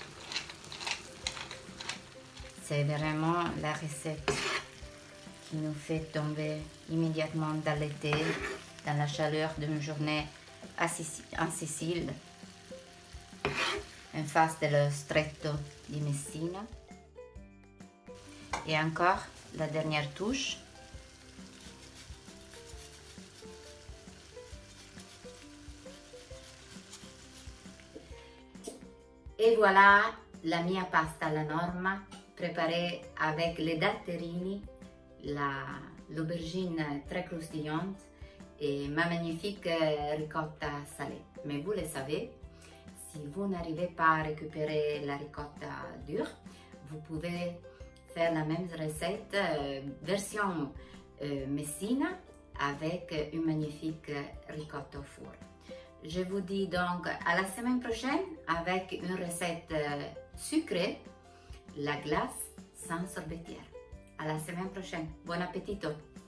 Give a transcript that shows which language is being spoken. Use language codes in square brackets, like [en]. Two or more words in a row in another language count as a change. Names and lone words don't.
[fr] C'est vraiment la recette qui nous fait tomber immédiatement dans l'été, dans la chaleur d'une journée en Sicile, en face de le Stretto di Messina. Et encore la dernière touche. Et voilà [it] la mia pasta alla norma [fr] préparée avec les datterini, l'aubergine très croustillante et ma magnifique ricotta salée. Mais vous le savez, si vous n'arrivez pas à récupérer la ricotta dure, vous pouvez faire la même recette version Messina avec une magnifique ricotta au four. Je vous dis donc à la semaine prochaine avec une recette sucrée, la glace sans sorbetière. À la semaine prochaine. [it] Buon appetito!